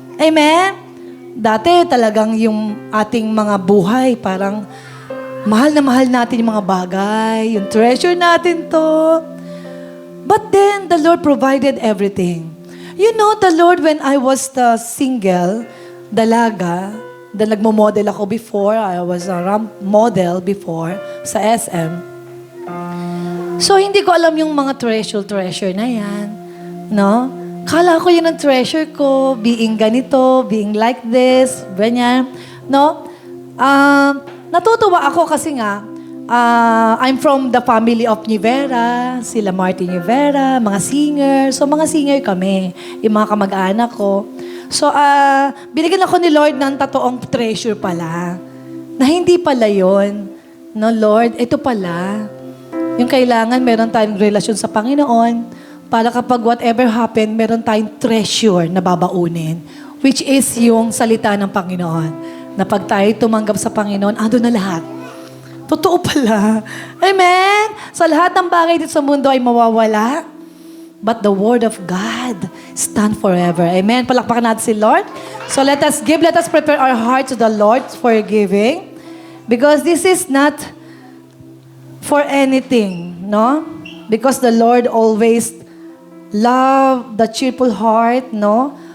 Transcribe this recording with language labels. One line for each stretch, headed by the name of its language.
Filipino: Amen? Dati talagang yung ating mga buhay, parang mahal na mahal natin yung mga bagay, yung treasure natin to.
English: But then, the Lord provided everything. You know, the Lord, when I was the single,
Filipino: dalaga, nagmo-model ako
English: before, I was a ramp model before sa SM.
Filipino: So, hindi ko alam yung mga treasure na yan. No? Kala ko yun ang treasure ko, being ganito,
English: being like this,
Filipino: ganyan. No? Natutuwa ako kasi nga,
English: I'm from the family of Nivera, sila Martin Nivera, mga singer.
Filipino: So, mga singer kami, yung mga kamag-anak ko. So, binigyan ako ni Lord ng totoong treasure pala. Na hindi pala yun. No, Lord, ito pala. Yung kailangan, meron tayong relasyon sa Panginoon para kapag whatever happen, meron tayong treasure na babaunin, which is yung salita ng Panginoon. Na pag tayo tumanggap sa Panginoon, ando na lahat. Totoo pala. Amen? Sa lahat ng bagay dito sa mundo ay mawawala.
English: But the Word of God stand forever. Amen?
Filipino: Palakpakan natin si Lord.
English: So let us prepare our heart to the Lord for giving. Because this is not for anything, no? Because the Lord always love the cheerful heart, no?